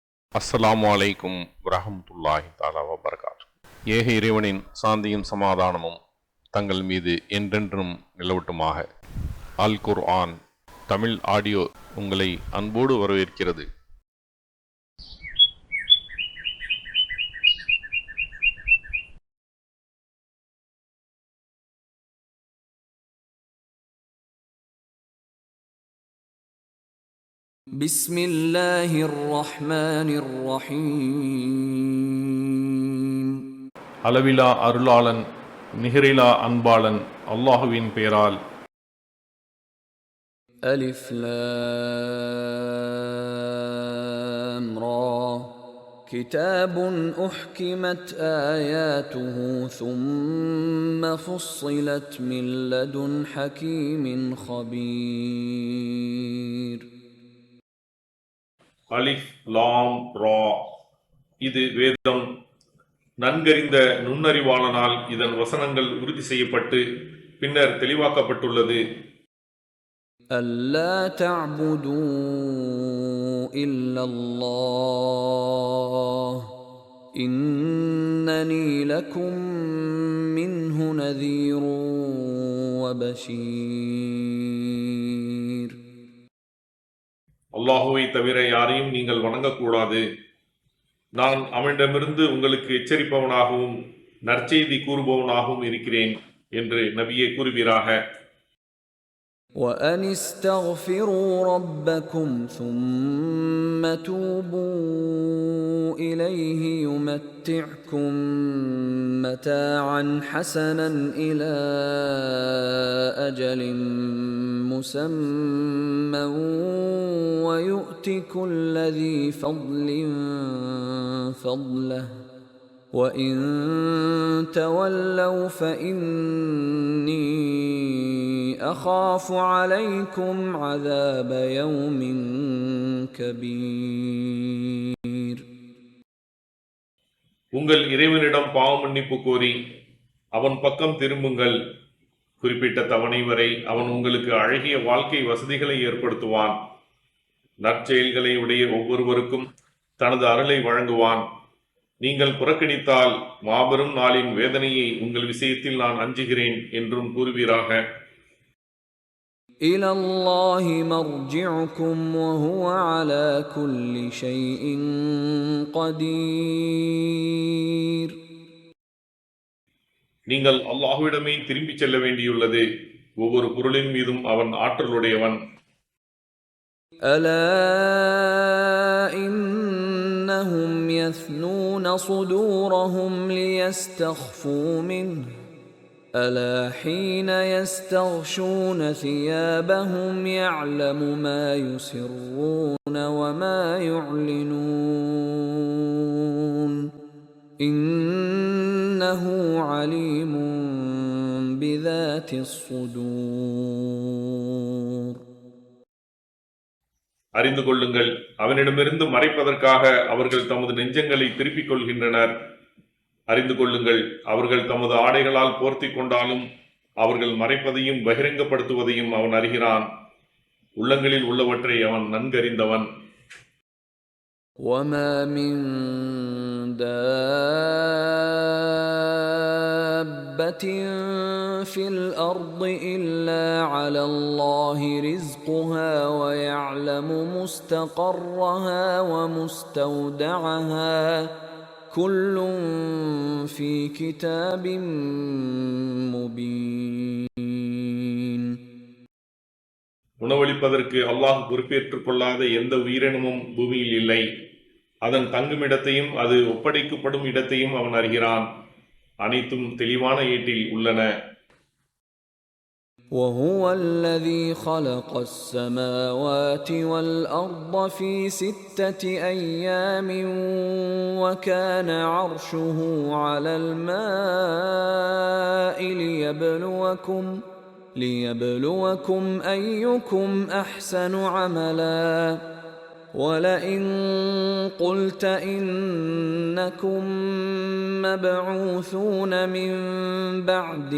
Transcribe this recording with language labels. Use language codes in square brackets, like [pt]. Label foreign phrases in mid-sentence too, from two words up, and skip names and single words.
[ar] السلام عليكم ورحمة الله تعالى وبركاته. [ta] ஏக இறைவனின் சாந்தியும் சமாதானமும் தங்கள் மீது என்றென்றும் நிலவட்டுமாக. அல் குர்ஆன் தமிழ் ஆடியோ உங்களை அன்போடு வரவேற்கிறது. [ar] بسم الله الرحمن الرحيم. [ta] அளவிலா அருளாளன் நிகரிலா அன்பாளன் அல்லாஹுவின் பெயரால். [ar] ألف لام را كتاب أحكمت آياته ثم فصلت من لدن حكيم خبير. ألف لام را, [ta] இது வேதம். நன்கறிந்த நுண்ணறிவாளனால் இதன் வசனங்கள் உறுதி செய்யப்பட்டு பின்னர் தெளிவாக்கப்பட்டுள்ளது. [ar] ألا تعبدوا إلا الله إنني لكم منه نذير وبشير. [ta] அல்லாஹுவை தவிர யாரையும் நீங்கள் வணங்கக்கூடாது. நான் அவனிடமிருந்து உங்களுக்கு எச்சரிப்பவனாகவும் நற்செய்தி கூறுபவனாகவும் இருக்கிறேன் என்று நபியே கூறுவீராக. [ar] وأن استغفروا ربكم ثم توبوا إليه يمتعكم متاعا حسنا إلى أجل مسمى ويؤت كل ذي فضل فضله وإن تولوا فإني أخاف عليكم عذاب يوم كبير. [ta] உங்கள் இறைவனிடம் பாவ மன்னிப்பு கோரி அவன் பக்கம் திரும்புங்கள். குறிப்பிட்ட தவணை வரை அவன் உங்களுக்கு அழகிய வாழ்க்கை வசதிகளை ஏற்படுத்துவான். நற்செயல்களை உடைய ஒவ்வொருவருக்கும் தனது அருளை வழங்குவான். நீங்கள் புறக்கணித்தால் மாபெரும் நாளின் வேதனையை உங்கள் விஷயத்தில் நான் அஞ்சுகிறேன் என்றும் கூறுவீராக. [ar] إلى الله مرجعكم وهو على كل شيء قدير. [ta] நீங்கள் அல்லாஹ்விடமே திரும்பிச் செல்ல வேண்டியுள்ளது. ஒவ்வொரு பொருளின் மீதும் அவன் ஆற்றலுடையவன். [ar] ألا إنهم يثنون صدورهم ليستخفوا منه ألا حين يستغشون ثيابهم يعلم ما يسرون وما يعلنون إنه عليم بذات الصدور. [ta] அறிந்து கொள்ளுங்கள், அவனிடமிருந்து மறைப்பதற்காக அவர்கள் தமது நெஞ்சங்களை திருப்பிக் கொள்கின்றனர். அறிந்து கொள்ளுங்கள், அவர்கள் தமது ஆடைகளால் போர்த்தி கொண்டாலும் அவர்கள் மறைப்பதையும் பகிரங்கப்படுத்துவதையும் அவன் அறிகிறான். உள்ளங்களில் உள்ளவற்றை அவன் நன்கறிந்தவன். [ar] وَمَا مِن دَابَّةٍ فِي الْأَرْضِ إِلَّا عَلَى اللَّهِ رِزْقُهَا وَيَعْلَمُ مُسْتَقَرَّهَا وَمُسْتَوْدَعَهَا كُلٌّ فِي كِتَابٍ مُبِينٍ. [ta] உணவளிப்பதற்கு அல்லாஹ் பொறுப்பேற்றுக் கொள்ளாத எந்த உயிரினமும் பூமியில் இல்லை. அதன் தங்குமிடத்தையும் அது ஒப்படைக்கப்படும் இடத்தையும் அவன் அறிகிறான். அனைத்தும் தெளிவான ஏட்டில் உள்ளன. [ar] وَهُوَ الَّذِي خَلَقَ السَّمَاوَاتِ وَالْأَرْضَ فِي 6 أَيَّامٍ وَكَانَ عَرْشُهُ عَلَى الْمَاءِ لِيَبْلُوَكُمْ أَيُّكُمْ أَحْسَنُ عَمَلًا وَلَئِن قُلْتَ إِنَّكُمْ مَبْعُوثُونَ مِنْ بَعْدِ